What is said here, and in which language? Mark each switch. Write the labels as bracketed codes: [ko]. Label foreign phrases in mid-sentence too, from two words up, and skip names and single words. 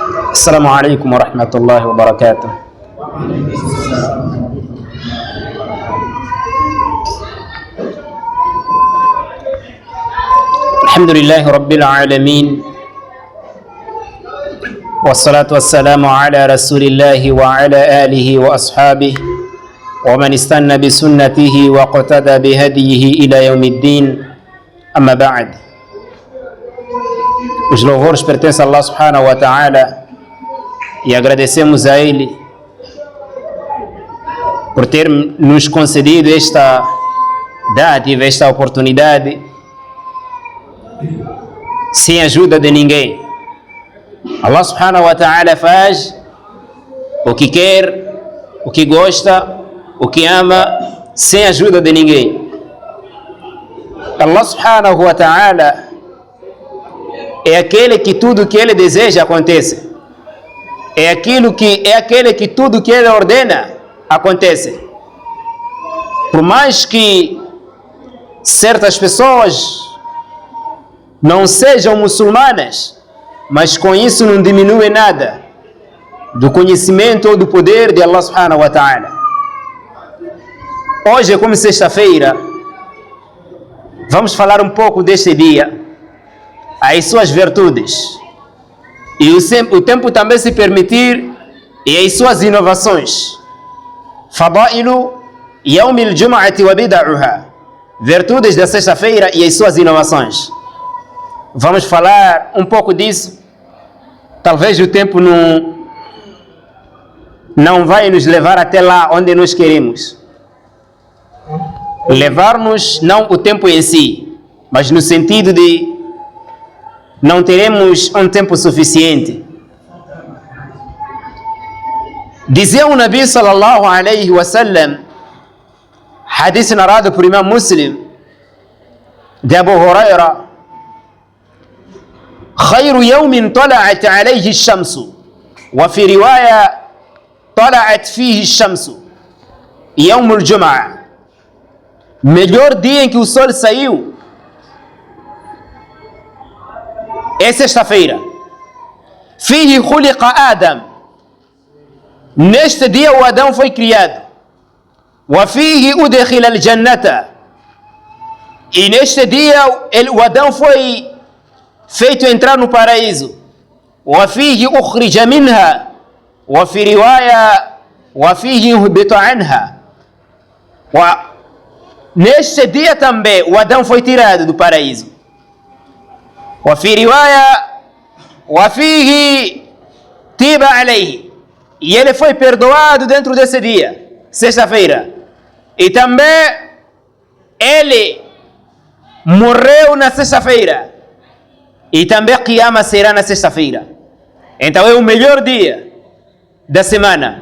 [ar] السلام عليكم ورحمة الله وبركاته. الحمد لله رب العالمين، والصلاة والسلام على رسول الله وعلى آله وأصحابه ومن استنى بسنته واقتدى بهديه إلى يوم الدين. أما بعد، [pt] os louvores pertencem a Allah [ar] سبحانه وتعالى [pt] e agradecemos a Ele por ter nos concedido esta dádiva, esta oportunidade, sem ajuda de ninguém. Allah [ar] سبحانه وتعالى [pt] faz o que quer, o que gosta, o que ama, sem ajuda de ninguém. Allah [ar] سبحانه وتعالى [pt] é aquele que tudo que Ele deseja acontece. É aquele que tudo que Ele ordena acontece. Por mais que certas pessoas não sejam muçulmanas, mas com isso não diminui nada do conhecimento ou do poder de Allah [ar] سبحانه وتعالى. [pt] Hoje, como sexta-feira, vamos falar um pouco deste dia, as suas virtudes, e o tempo também se permitir, e as suas inovações. [ar] فضائل يوم الجمعة وبدعها, [pt] virtudes da sexta-feira e as suas inovações. Vamos falar um pouco disso. Talvez o tempo não vai nos levar até lá onde nós queremos. Levar-nos não o tempo em si, mas no sentido de não teremos um tempo suficiente. Dizia o Nabi [ar] صلى الله عليه وسلم, [pt] hadith narrado por Imam Muslim, de Abu Huraira: [ar] خير يوم طلعت عليه الشمس وفي رواية طلعت فيه الشمس يوم الجمعة. [pt] Melhor dia em que o sol saiu é sexta-feira. [ar] فيه خلق آدم, [pt] neste dia o Adão foi criado. [ar] وفيه أدخل الجنة, [pt] e neste dia o Adão foi feito entrar no paraíso. [ar] وفيه أخرج منها وفي رواية وفيه يهبط عنها. [pt] Neste dia também o Adão foi tirado do paraíso. [ar] وفي رواية وفيه تيب عليه, [pt] e ele foi perdoado dentro desse dia, sexta-feira. E também ele morreu na sexta-feira, e também Qiyamah será na sexta-feira. Então é o melhor dia da semana.